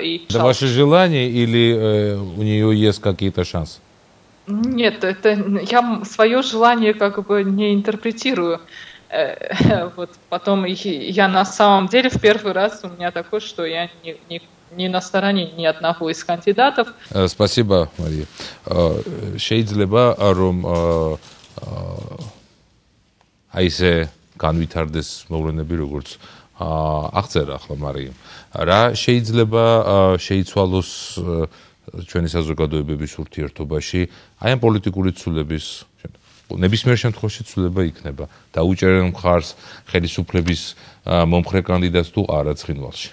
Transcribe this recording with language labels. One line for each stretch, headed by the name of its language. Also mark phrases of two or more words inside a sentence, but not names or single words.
Russian: Это ваше желание или у нее есть какие-то шансы? Нет, это я свое желание как бы не интерпретирую. Вот, потом я на самом деле в первый раз у меня такое, что я не на стороне ни одного из кандидатов. Спасибо, Мария.
Georgian: Შეიძლება რომ აი ესე განვითარდეს მოვლენები როგორც აღწერა ახლა მარიამ. რა შეიძლება შეიცვალოს ჩვენი საზოგადოებების ურთიერთობაში აი ამ პოლიტიკური ცვლილების ნებისმიერ შემთხვევაში ცვლილება იქნება დაუჭერენ მხარს ხელისუფლების მომხრე კანდიდატს თუ არა ცხინვალში.